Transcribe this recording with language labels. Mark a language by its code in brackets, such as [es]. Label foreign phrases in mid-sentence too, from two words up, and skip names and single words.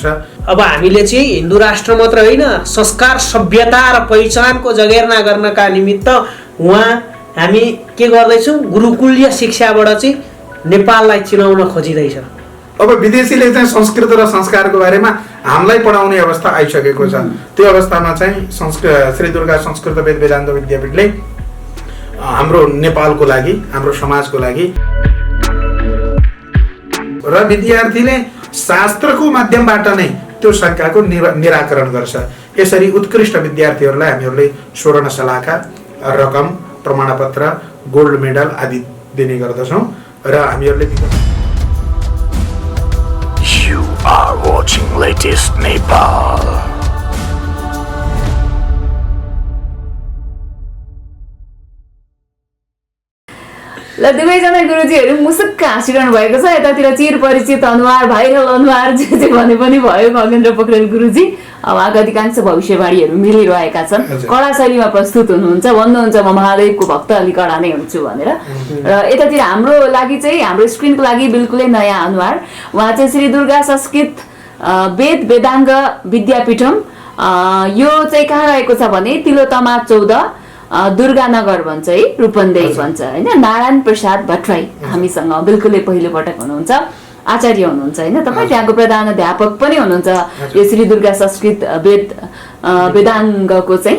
[ne] अब हामीले चाहिँ हिन्दू राष्ट्र मात्र होइन संस्कार सभ्यता र पहिचानको जगेर्ना गर्नका निमित्त हामी के गर्दैछौँ गुरुकुलीय शिक्षाबाट चाहिँ नेपाललाई चिनाउन खोजिँदैछ। अब विदेशीले चाहिँ संस्कृत र संस्कारको बारेमा हामीलाई पढाउने अवस्था आइसकेको छ। त्यो अवस्थामा चाहिँ श्री दुर्गा संस्कृत वेद वेदान्त विद्यापीठले हाम्रो नेपालको लागि हाम्रो समाजको लागि र विद्यार्थीले शास्त्रको माध्यमबाट नै त्यो शङ्काको निराकरण गर्छ। यसरी उत्कृष्ट विद्यार्थीहरूलाई हामीहरूले स्वर्ण सलाहका रकम प्रमाणपत्र [en] gold medal [ne] आदि दिने गर्दछौँ र हामीहरूले [en] You are watching latest Nepal. [ne] ल दुवैजना गुरुजीहरू मुसुक्क हाँसिरहनु भएको छ। यतातिर चिर परिचित अनुहार भाइरल अनुहार जे भने पनि भयो खगेन्द्र पोखरेल गुरुजी। अब आगा अधिकांश भविष्यवाणीहरू मिलिरहेका छन्। कडा शैलीमा प्रस्तुत हुनुहुन्छ, भन्नुहुन्छ म महादेवको भक्त अलि कडा नै हुन्छु भनेर। र यतातिर हाम्रो लागि चाहिँ हाम्रो स्क्रिनको लागि बिल्कुलै नयाँ अनुहार, उहाँ चाहिँ श्री दुर्गा संस्कृत वेद वेदाङ्ग विद्यापीठम। यो चाहिँ कहाँ रहेको छ भने तिलोतमा 14 दुर्गानगर भन्छ है, रूपन्देही भन्छ होइन। नारायण प्रसाद भट्टराई हामीसँग बिल्कुलै पहिलो पटक हुनुहुन्छ, आचार्य हुनुहुन्छ होइन। तपाईँ त्यहाँको प्रधान अध्यापक पनि हुनुहुन्छ यो श्री दुर्गा संस्कृत वेदाङ्गको चाहिँ।